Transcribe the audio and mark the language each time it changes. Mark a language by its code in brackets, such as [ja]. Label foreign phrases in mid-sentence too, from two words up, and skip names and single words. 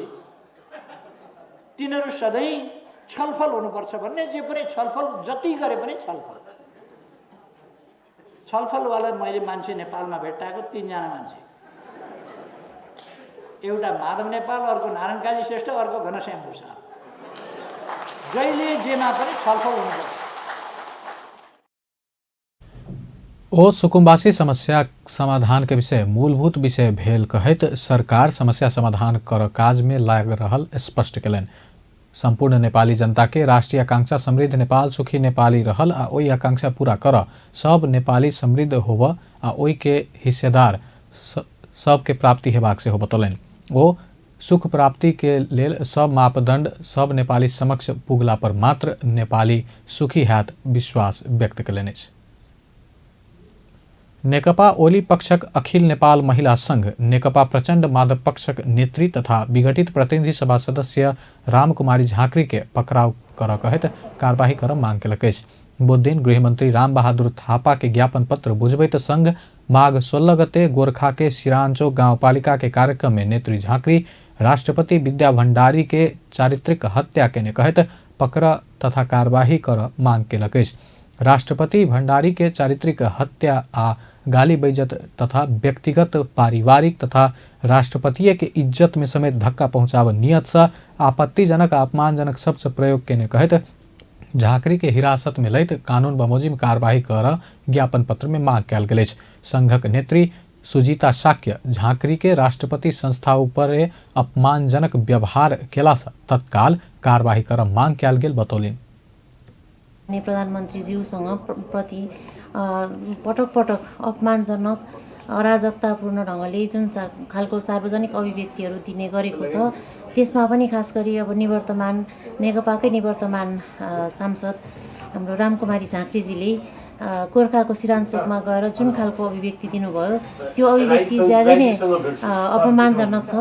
[ne] तिनीहरू सधैँ छलफल हुनुपर्छ भन्ने, जे पनि छलफल जति गरे पनि छलफलवाला मैले मान्छे नेपालमा भेट्टाएको 3 जना मान्छे, एउटा माधव नेपाल, अर्को नारायण काजी श्रेष्ठ, अर्को घनश्याम भूषाल। जहिले जेमा पनि छलफल हुनुपर्छ। [mai] ओ सुकुम्बासी समस्या समाधान के विषय मूलभूत विषय भेल कहैत सरकार समस्या समाधान कर काज में लाग रहल स्पष्ट केलन। संपूर्ण नेपाली जनता के राष्ट्रीय आकांक्षा समृद्ध नेपाल सुखी नेपाली रहल आ ओई आकांक्षा पूरा कर सब नेपाली समृद्ध होब आ ओई के हिस्सेदार सब के प्राप्ति हेबाक से हो बतौलन। ओ सुख प्राप्ति के लेल सब मापदंड सब नेपाली समक्ष पुगला पर मात्र नेपाली सुखी हैत विश्वास व्यक्त केलनि। नेकपा ओली पक्षक अखिल नेपाल महिला संघ नेकपा प्रचण्ड माधव पक्षक नेत्री तथा विघटित प्रतिनिधि सभा सदस्य रामकुमारी झाँक्री के पकड़ाव कर कहत कार्यवाही कर मांग केलक। बुध दिन गृहमंत्री राम बहादुर थापा के ज्ञापन पत्र बुझबैत संघ माघ 16 गते गोरखा के सिरांचोक गाउँपालिका के कार्यक्रम में नेत्री झाँक्री राष्ट्रपति विद्या भण्डारी के चारित्रिक हत्या के कहत पकड़ तथा कार्यवाही कर मांग केलक। राष्ट्रपति भण्डारी के चारित्रिक हत्या आ गाली बेइज्जत तथा व्यक्तिगत पारिवारिक तथा राष्ट्रपति के इज्जत में समेत धक्का पहुंचाव नियत से आपत्तिजनक अपमानजनक शब्द प्रयोग के कहत झाँक्री के हिरासत में लैत कानून बमोजिम कार्यवाही कर ज्ञापन पत्र में मांग कयल गेल। संघक नेत्री सुजीता शाक्य झाँक्री के राष्ट्रपति संस्था ऊपर अपमानजनक व्यवहार केला से तत्काल कार्यवाही कर मांग कयल गेल बतौलिन्। [ne] प्रधानमन्त्रीज्यूसँग प्रति पटक पटक अपमानजनक अराजकतापूर्ण ढङ्गले जुन खालको सार्वजनिक अभिव्यक्तिहरू दिने गरेको छ त्यसमा पनि खास गरी अब निवर्तमान नेकपाकै निवर्तमान सांसद हाम्रो रामकुमारी झाँक्रीजीले गोर्खाको सिरानचोकमा गएर जुन खालको अभिव्यक्ति दिनुभयो त्यो अभिव्यक्ति ज्यादै नै अपमानजनक छ।